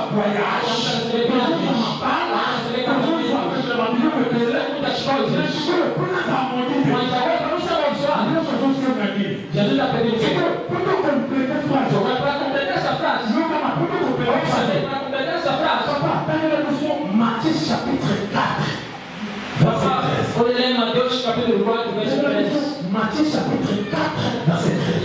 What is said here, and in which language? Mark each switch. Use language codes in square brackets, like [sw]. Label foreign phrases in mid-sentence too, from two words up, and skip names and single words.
[pt] Muitas coisas. Mas agora para não ser amaldiçoado, Jesus está pedindo. Para completar essa frase. Para completar essa frase. [fr] Matthieu chapitre 4. [pt] Olha Mateus capítulo 4, verso 13. [fr] Matthieu chapitre 4, verset 13.